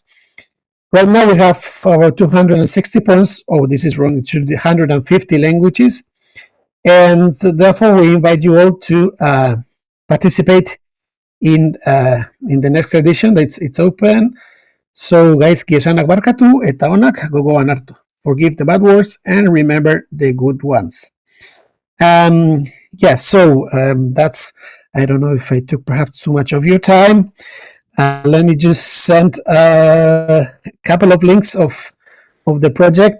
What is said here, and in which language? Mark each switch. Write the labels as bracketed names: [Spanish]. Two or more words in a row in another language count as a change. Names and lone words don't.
[English] Right now we have about 260 poems. Oh, this is wrong. It should be 150 languages. And so therefore, we invite you all to participate in the next edition. It's open. So, guys, [Basque] kiesanak barkatu eta onak gogoan hartu. [English] Forgive the bad words and remember the good ones. That's, I don't know if I took perhaps too much of your time. Let me just send a couple of links of the project.